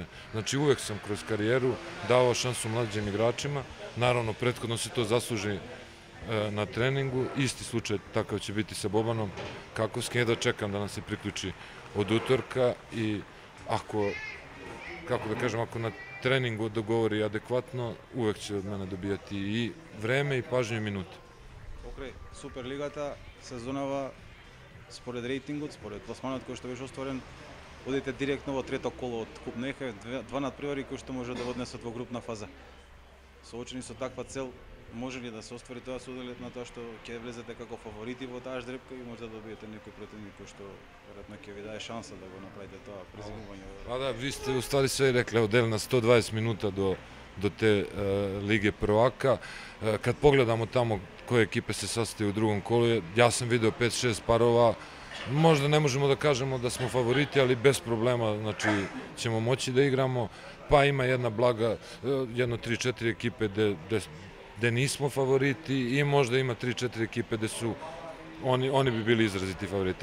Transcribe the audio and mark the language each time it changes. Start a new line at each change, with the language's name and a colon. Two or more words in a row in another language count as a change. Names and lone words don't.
Serbian: Znači uvek sam kroz karijeru davao šansu mlađim igračima, naravno prethodno se to zasluži na treningu, isti slučaj takav će biti sa Bobanom Kakovskim, da čekam da nam se priključi od utorka i ako, kako da kažem, ako na treningu dogovori adekvatno, uvek će od mene dobijati i vreme i pažnju i minute.
Macedonian: Покрај Суперлигата, сезонава, според рейтингот, според пласманот кој што беше остварен, одите директно во трето коло од Куп Нехе, два надпревари кои што може да однесат во групна фаза. Соочени со таква цел, може ли да се оствари тоа со оглед на тоа што ќе влезете како фаворити во таа ждрепка и може да добиете некој противник кој што веројатно ќе ви даде шанса да го направите тоа презимување?
Serbian: Pa da, vi ste u stvari sve rekli, odeli na 120 minuta do te Lige prvaka. Kad pogledamo tamo koje ekipe se sastaju u drugom kolu, ja sam video 5-6 parova, možda ne možemo da kažemo da smo favoriti, ali bez problema, znači ćemo moći da igramo, pa ima jedna blaga, jedno 3-4 ekipe gde nismo favoriti i možda ima 3-4 ekipe gde su oni bi bili izraziti favoriti.